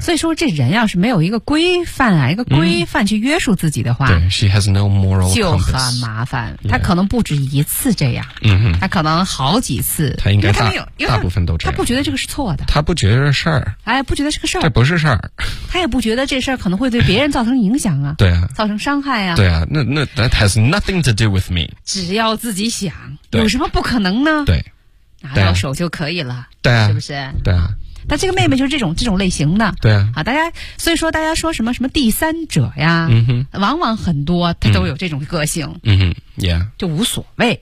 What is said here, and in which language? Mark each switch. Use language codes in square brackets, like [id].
[zh] 所以说这人要是没有一个规范啊，一个规范去约束自己的话， [en] 对， she has no moral compass， [zh] 就很麻烦。他可能不止一次这样，他可能好几次，他应该大部分都这样，他不觉得这个是错的，他不觉得是事儿，哎，不觉得是个事儿，这不是事儿，他也不觉得这事儿可能会对别人造成影响啊，对啊，造成伤害啊，对啊，那 [en] that has nothing to do with me， [zh] 只要自己想，有什么不可能呢？对。拿到手就可以了，对啊，是不是？对啊，那这个妹妹就是这种类型的，对啊，好，大家所以说大家说什么第三者呀，嗯哼，往往很多她都有这种个性，嗯哼 ，yeah，就无所谓